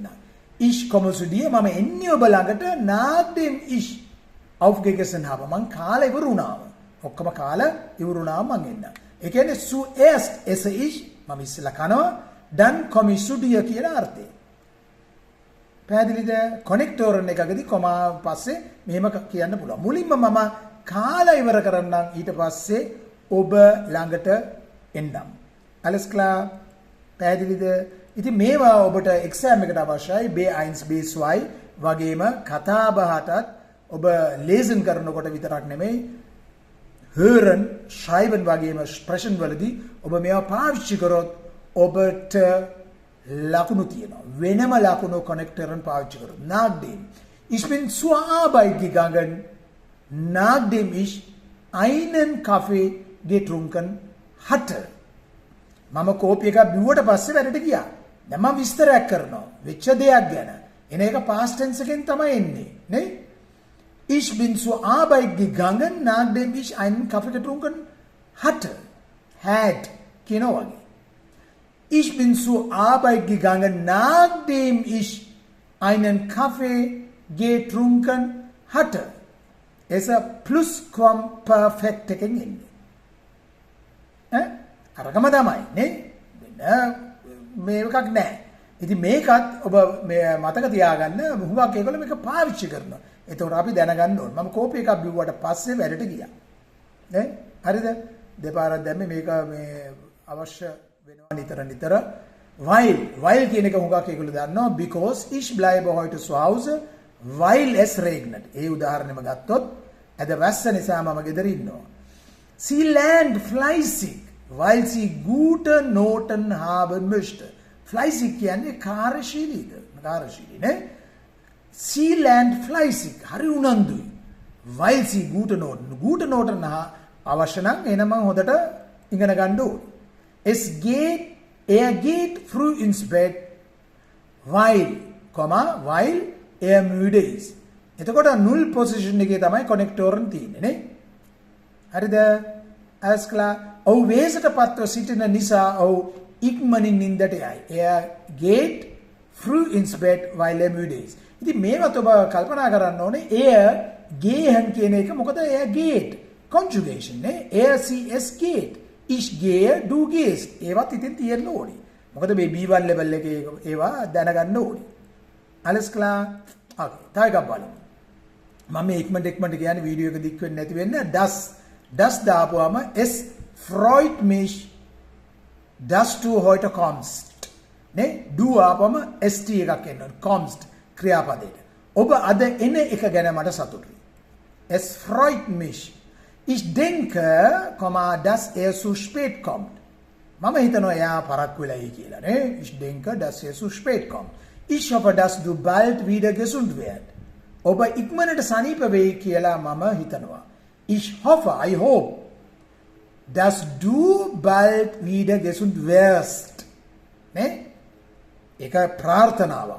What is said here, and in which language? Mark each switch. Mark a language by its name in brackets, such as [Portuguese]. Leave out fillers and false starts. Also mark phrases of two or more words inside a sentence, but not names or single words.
[German] Ich komme zu dir [Sinhala] මම එන්නේ ඔබ ළඟට [German] nach dem ich aufgegessen habe. [Sinhala] මං කාලය ඉවර වුණාම. ඔක්කොම කාලය ඉවර වුණාම මං එන්න. ඒ කියන්නේ [German] zuerst esse ich [Sinhala] මම ඉස්සෙල්ලා කනවා [German] dann komme ich zu dir [Sinhala] කියලා අර්ථය. පැහැදිලිද? කනෙක්ටෝරන් එකකදී කොමා පස්සේ මෙහෙම කියන්න පුළුවන්. මුලින්ම මම කාලය ඉවර කරන්නම් ඊට පස්සේ ඔබ ළඟට එන්නම්. [German] alles klar? [Sinhala] පැහැදිලිද? ඉතින් මේවා ඔබට එක්සෑම් එකට අවශ්‍යයි B1 B2 වගේම කතා බහටත් ඔබ ලේසන් කරනකොට විතරක් නෙමෙයි [German] hören schreiben [Sinhala] වගේම ස්ප්‍රෙෂන් වලදී ඔබ මේවා පාවිච්චි කරොත් ඔබට ලකුණු තියෙනවා. වෙනම ලකුණු කනෙක්ටරන් පාවිච්චි කරොත්. [German] nach dem ich bin zur Arbeit gegangen nachdem ich einen Kaffee getrunken hatte. [Sinhala] මම කෝපි එකක් බිව්වට පස්සේ වැඩට ගියා. දැන් මම විස්තරයක් කරනවා වෙච්ච දෙයක් ගැන. එන එක [English] past tense [Sinhala] එකෙන් තමයි එන්නේ නේ? [German] Ich bin zur Arbeit gegangen nachdem ich einen Kaffee getrunken hatte. [Sinhala] Had කියනවා වගේ. [German] Ich bin zur Arbeit gegangen nachdem ich einen Kaffee getrunken hatte. Es ist Plusquamperfekt [Sinhala] එකෙන් එන්නේ. අරගම තමයි නේ? මේකක් නැහැ. ඉතින් මේකත් ඔබ මතක තියාගන්න හුඟක් ඒගොල්ලෝ මේක පාවිච්චි කරනවා. ඒතකොට අපි දැනගන්න ඕන. මම කෝපි එකක් බිව්වට පස්සේ වැඩට ගියා. නේ? හරිද? දෙපාරක් දැම්මේ මේක මේ අවශ්‍ය වෙනවා නිතර. [German] Weil [Sinhala] කියන එක හුඟක් ඒගොල්ලෝ දන්නවා [German] because ich bleibe heute zu Hause weil es regnet. [Sinhala] ඒ උදාහරණෙම ගත්තොත් අද වැස්ස නිසා මම ගෙදර ඉන්නවා. [German] Sie lernt fleißig weil sie gute Noten haben möchte. [Sinhala] Fleißig කියන්නේ කාර්යශීලීද? කාර්යශීලී නේ? [German] Sie lernt fleißig. [Sinhala] හරි උනන්දුයි. [German] weil sie gute Noten [Sinhala] අවශ්‍ය නම් එහෙනම් මම හොඳට ඉගෙන ගන්න ඕනේ. [German] Er geht früh ins Bett weil er müde ist. [Sinhala] එතකොට [English] null position [Sinhala] එකේ තමයි connector තියෙන්නේ නේ? හරිද? [German] alles klar. [Sinhala] ඔව් වේසට පත්ව සිටින නිසා ඔව් ඉක්මනින් නින්දට යයි. [German] Er geht früh ins Bett weil er müde ist. [Sinhala] ඉතින් මේවත් ඔබ කල්පනා කරන්න ඕනේ [German] er gehen [Sinhala] කියන එක මොකද [German] er geht [Sinhala] conjugation නේ? [German] er sie es geht. Ich gehe du gehst. [Sinhala] ඒවත් ඉතින් තියෙන්න ඕනේ. මොකද මේ B1 level එකේ ඒවා දැනගන්න ඕනේ. [German] alles klar? [Sinhala] okay. තව එකක් බලමු. මම මේ ඉක්මනට කියන්නේ වීඩියෝ එක දික් වෙන්නේ නැති වෙන්න das දාපුවාම [German] es freut mich dass du heute kommst [Sinhala] නේ du ආපම st එකක් එනවා kommst ක්‍රියාපදයට ඔබ අද එන එක ගැන මට සතුටුයි [German] es freut mich ich denke dass er zu spät kommt [Sinhala] මම හිතනවා එයා පරක්කු වෙලායි කියලා නේ [German] ich denke dass er zu spät kommt ich hoffe dass du bald wieder gesund wirst [Sinhala] ඔබ ඉක්මනට සනීප වෙයි කියලා මම හිතනවා [German] ich hoffe [English] I hope [German] dass du bald wieder gesund wirst [Sinhala] නේ ඒක ප්‍රාර්ථනාවක්.